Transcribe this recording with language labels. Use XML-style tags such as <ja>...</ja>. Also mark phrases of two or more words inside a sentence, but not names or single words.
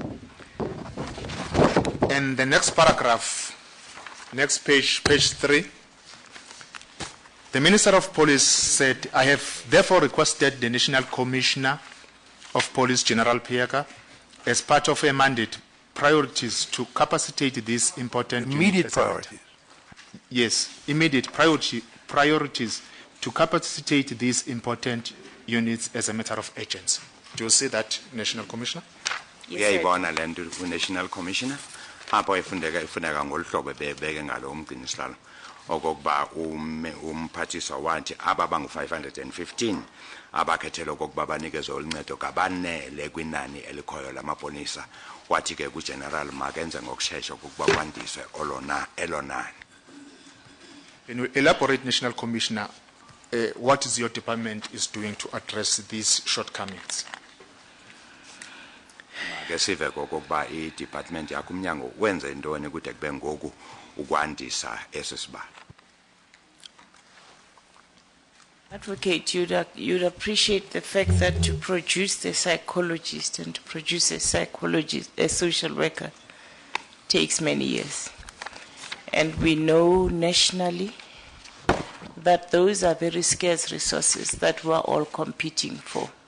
<en>And the next paragraph, next page, page 3, the Minister of Police said, I have therefore requested the National Commissioner of Police, General Pieka, as part of a mandate, priorities to capacitate these important immediate priorities. Yes, immediate priorities to capacitate these important units as a matter of urgency. Do you see that, National Commissioner? Yes, sir. National Commissioner.</en> <xh>Apho ifuneka ngolu hlobo bebeke ngalo umgcinisihlalo okokuba umphathiswa wathi aba bangu-515 abakhethelwe okokuba banikezwe uncedo kabanele kwinani elikhoyo lamapolisa. Wathi ke kugeneral makenze ngokushesha okokuba kwandiswe elonani.</xh> <en>Can you elaborate, National Commissioner, what is your department is doing to address these shortcomings?</en> <xh>Ke sive kokuba i-department yakho umnyango wenze intoni kude kube ngoku ukwandisa esisibalo.</xh> <en>Advocate, you'd appreciate the fact that to produce the psychologist and to produce a psychologist, a social worker, takes many years. And we know nationally that those are very scarce resources that we're all competing for.</en>